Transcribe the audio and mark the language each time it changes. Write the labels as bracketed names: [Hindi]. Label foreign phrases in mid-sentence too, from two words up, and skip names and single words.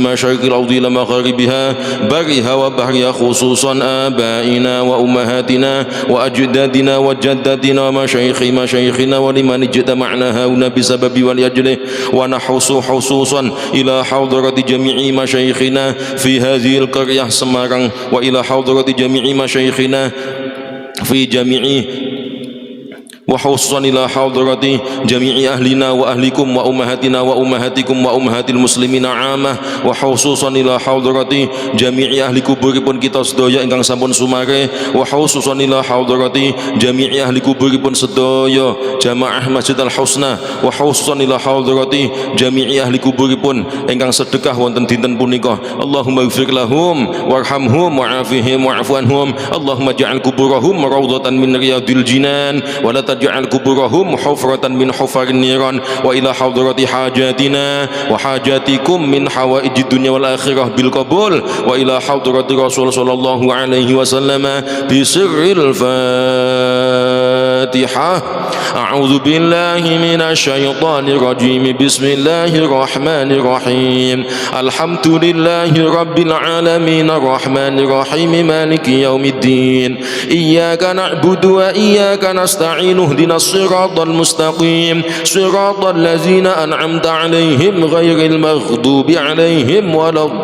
[Arabic] مشارق الأرض إلى مغاربها برها وبحرها خصوصا آبائنا وأمهاتنا وأجدادنا وجداتنا ومشايخنا ولمن اجتمعنا هنا بسبب ولأجله ونحرص خصوصا إلى حضرة جميع مشايخنا في هذه القرية Semarang وإلى حضرة جميع مشايخنا في جميع وخصوصا إلى حضرة جميع أهلنا وأهلكم وأمهاتنا وأمهاتكم وأمهات المسلمين عامة وخصوصا إلى حضرة جميع أهل [Javanese] kuburipun kita sedaya ingkang sampun sumare [Arabic] وخصوصا إلى حضرة جميع أهل [Javanese] kuburipun sedaya jamaah Masjid Al Husna [Arabic] وخصوصا إلى حضرة جميع أهل [Javanese] kuburipun ingkang sedekah wonten dinten punika [Arabic] اللهم اغفر لهم وارحمهم وعافهم واعف عنهم اللهم اجعل قبورهم روضة من رياض الجنان ولا تجعل قبورهم حفرة من حفر النيران وإلى حضرة حاجتنا وحاجتكم من حوائج الدنيا والآخرة بالقبول وإلى حضرة رسول صلى الله عليه وسلم بسر الفاتحة أعوذ بالله من الشيطان الرجيم بسم الله الرحمن الرحيم الحمد لله رب العالمين الرحمن الرحيم مالك يوم الدين إياك نعبد وإياك نستعين اهدنا الصراط المستقيم صراط الذين أنعمت عليهم غير المغضوب عليهم ولا